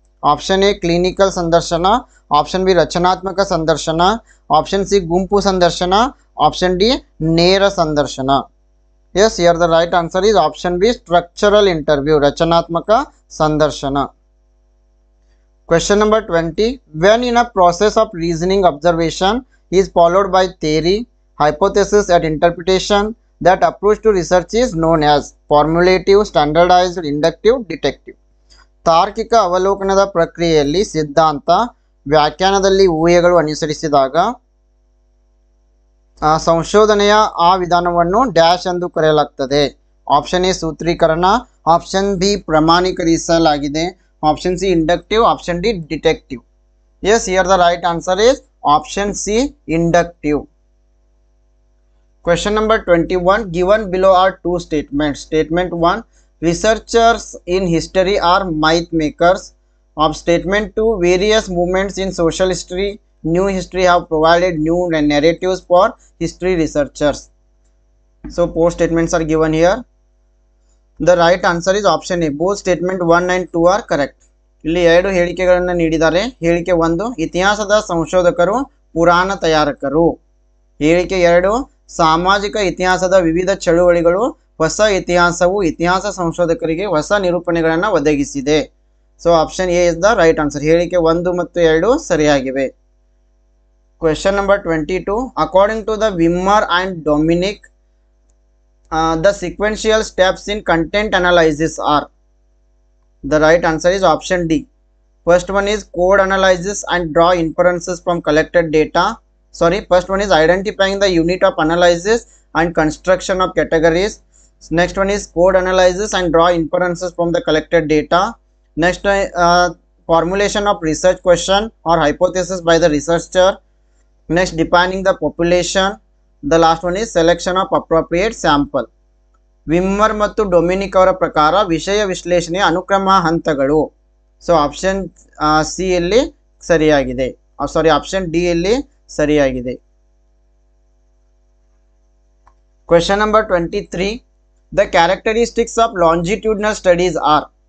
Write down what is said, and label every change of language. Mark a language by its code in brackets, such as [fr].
[kn] Option A clinical ಸಂದರ್ಶನ, option B ರಚನಾತ್ಮಕ ಸಂದರ್ಶನ, ಆಪ್ಷನ್ ಸಿ ಗುಂಪು ಸಂದರ್ಶನ, ಆಪ್ಷನ್ ಡಿ ನೇರ ಸಂದರ್ಶನ. [en] yes, here the right answer is option B structural interview, [kn] ರಚನಾತ್ಮಕ ಸಂದರ್ಶನ. [en] Question number 20. When in a process of reasoning observation is followed by theory, hypothesis and interpretation, that approach to research is known as formulative, standardized, inductive, detective. [kn] ತಾರ್ಕಿಕ ಅವಲೋಕನದ ಪ್ರಕ್ರಿಯೆಯಲ್ಲಿ ಸಿದ್ಧಾಂತ, ವ್ಯಾಖ್ಯಾನದಲ್ಲಿ ಊಹೆಗಳು ಅನುಸರಿಸಿದಾಗ ಸಂಶೋಧನೆಯ ಆ ವಿಧಾನವನ್ನು ಡ್ಯಾಶ್ ಎಂದು ಕರೆಯಲಾಗ್ತದೆ. Option A ಸೂತ್ರೀಕರಣ, option B ಪ್ರಮಾಣೀಕರಿಸಲಾಗಿದೆ, option C inductive, option D detective. [en] Yes, here the right answer is option C inductive. Question number 21. Given below are two statements. Statement 1. Researchers in history are myth makers. Of statement 2. Various movements in social history, new history have provided new narratives for history researchers. So, four statements are given here. The right answer is option A. Both statement 1 and 2 are correct. [kn] ಇಲ್ಲಿ ಎರಡು ಹೇಳಿಕೆಗಳನ್ನು ನೀಡಿದ್ದಾರೆ. ಹೇಳಿಕೆ 1, ಇತಿಹಾಸದ ಸಂಶೋಧಕರು ಪುರಾಣ ತಯಾರಕರು. ಹೇಳಿಕೆ 2, ಸಾಮಾಜಿಕ ಇತಿಹಾಸದ ವಿವಿಧ ಚಳುವಳಿಗಳು ಹೊಸ ಇತಿಹಾಸವು ಇತಿಹಾಸ ಸಂಶೋಧಕರಿಗೆ ಹೊಸ ನಿರೂಪಣೆಗಳನ್ನು ಒದಗಿಸಿದೆ. [en] So option A is the right answer. [kn] ಹೇಳಿಕೆ 1 ಮತ್ತು 2 ಸರಿಯಾಗಿವೆ. [en] Question number 22. According to the Wimmer and Dominick, the sequential steps in content analysis are. The right answer is option D. First one is code analysis and draw inferences from collected data. First one is identifying the unit of analysis and construction of categories. Next one is code analysis and draw inferences from the collected data. Next, formulation of research question or hypothesis by the researcher. Next, defining the population. The last one is selection of appropriate sample. [kn] ವಿಮ್ಮರ್ ಮತ್ತು Dominic ಅವರ ಪ್ರಕಾರ ವಿಷಯ ವಿಶ್ಲೇಷಣೆಯ ಅನುಕ್ರಮ ಹಂತಗಳು. So option C ಯಲ್ಲಿ ಸರಿಯಾಗಿದೆ, option D ಯಲ್ಲಿ ಸರಿಯಾಗಿದೆ. [en] Question number 23. The characteristics of ಲಾಂಜಿಟ್ಯೂಡ್ನಲ್ studies are.